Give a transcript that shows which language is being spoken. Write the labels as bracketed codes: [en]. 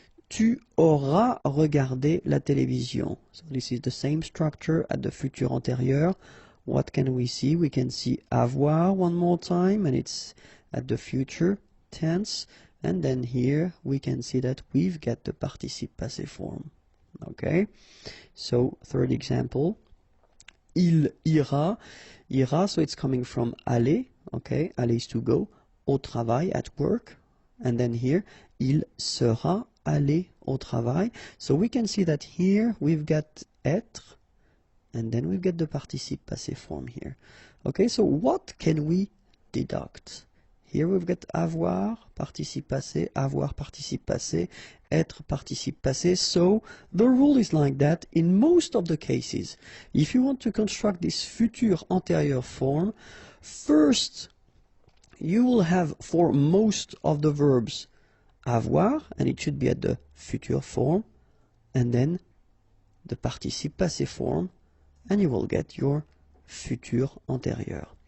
[fr] Tu auras regardé la télévision. [en] So this is the same structure at the futur antérieur. What can we see? We can see avoir one more time, and it's at the future tense. And then here we can see that we've got the participe passé form. Okay, so third example, [fr] il ira, ira, [en] so it's coming from aller, okay, aller is to go, [fr] au travail, [en] at work, and then here, [fr] il sera aller au travail. [en] So we can see that here we've got être, and then we've got the participe passé form here. Okay, so what can we deduct? Here we've got avoir, participe passé, avoir, participe passé, être, participe passé. So the rule is like that in most of the cases. If you want to construct this futur antérieur form, first you will have for most of the verbs avoir, and it should be at the future form, and then the participe passé form, and you will get your futur antérieur.